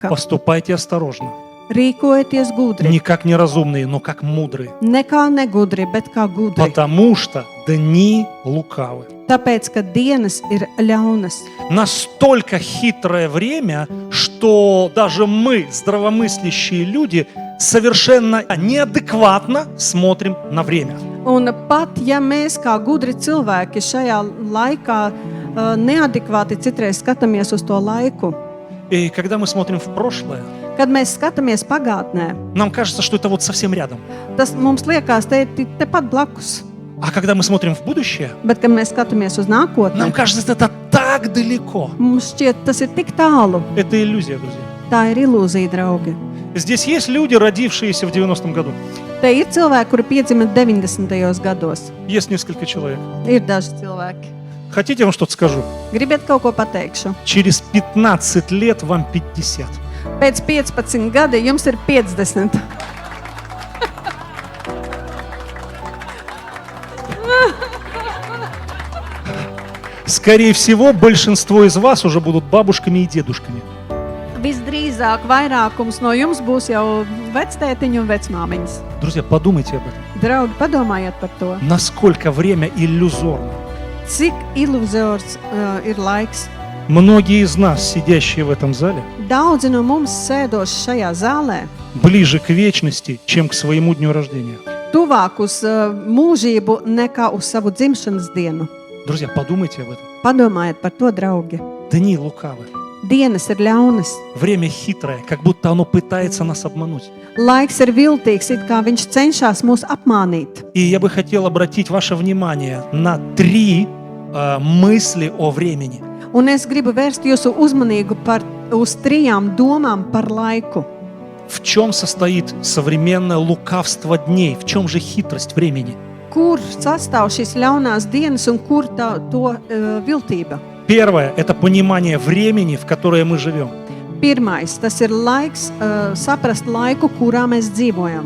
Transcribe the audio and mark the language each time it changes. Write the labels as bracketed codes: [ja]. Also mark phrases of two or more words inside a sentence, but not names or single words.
[ru] Поступайте осторожно. [lv] Rīkojieties gudri. [ru] Не как неразумные, но как мудрые. [lv] Ne kā negudri, bet kā gudri. [ru] Потому что дни лукавы. [lv] Tāpēc, ka dienas ir ļaunas. [ru] Настолько хитрое время, что даже мы, здравомыслящие люди, совершенно неадекватно смотрим на время. [lv] Un pat, ja mēs kā gudri cilvēki šajā laikā neadekvāti citreiz skatāmies uz to laiku, [ru] И когда мы смотрим в прошлое, [lv] kad mēs skatāmies pagātnē, [ru] нам кажется, что это вот совсем рядом. [lv] tas mums liekas tepat blakus. [ru] А когда мы смотрим в будущее, [lv] Bet, kad mēs skatāmies uz nākotni, [ru] нам кажется, это так далеко. [lv] mums šķiet, tas ir tik tālu. [ru] Это иллюзия, друзья. [lv] Tā ir ilūzija, draugi. [ru] Здесь есть люди, родившиеся в 90-м году. [lv] Te ir cilvēki, kuri piedzima 90. gados. [ru] Есть несколько человек. [lv] Ir daži cilvēki. [ru] Хотите, я вам что-то скажу? [lv] Gribiet kaut ko pateikšu? [ru] Через 15 лет вам 50. [lv] Pēc 15 gadi jums ir 50. [ru] Скорее всего, большинство из вас уже будут бабушками и дедушками. [lv] Visdrīzāk vairākums no jums būs jau vectētiņi un vecmāmiņas. [ru] Друзья, подумайте об этом. [lv] Draugi, padomājiet par to. [ru] Насколько время иллюзорно. [lv] Cik iluzors ir laiks. [ru] Многие из нас, сидящие в этом зале, [lv] Daudzi no mums sēdoši šajā zālē, [ru] ближе к вечности, чем к своему дню рождения. [lv] tuvāk uz mūžību nekā uz savu dzimšanas dienu. [ru] Друзья, подумайте об этом. [lv] Padomājiet par to, draugi. [ru] Дни лукавы. [lv] Dienas ir ļaunas. [ru] Время хитрое, как будто оно пытается нас обмануть. [lv] Laiks ir viltīgs, it kā viņš cenšas mūs apmānīt. [ru] И я бы хотел обратить ваше внимание на 3 мысли о времени. [lv] Un es gribu vērst jūsu uzmanību uz 3 domām par laiku. [ru] В чем состоит современное лукавство дней? В чем же хитрость времени? [lv] Kur sastāv šīs ļaunās dienas un kur to viltība? [ru] Первое – это понимание времени, в которое мы живем. [lv] Pirmais, tas ir laiks saprast laiku, kurā mēs dzīvojam.